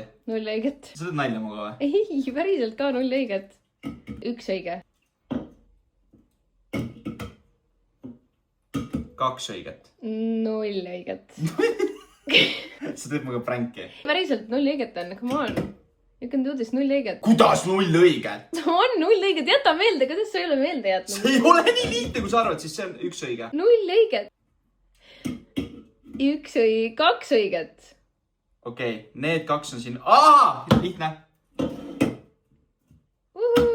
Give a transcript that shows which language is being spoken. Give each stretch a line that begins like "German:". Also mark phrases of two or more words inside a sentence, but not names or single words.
Estonian: 0 õiget. Sa teed nalja muga või? Ei, päriselt ka 0 õiget. 1 õige. 2 õiget. 0 õiget. Sa teed muga pränki. Päriselt 0 õiget on,
English: come on. You can do this,
Estonian: 0 õiget. Kuidas 0 õiget? On 0 õiget, jäta meelde, kuidas sa ei ole meelde jätnud? See ei ole nii lihtne, kui sa arvad, siis see on 1 õige. 0 õiget. 1 õige, 2 õiget. Okei, need 2 on siin. Lihtne. Valmis.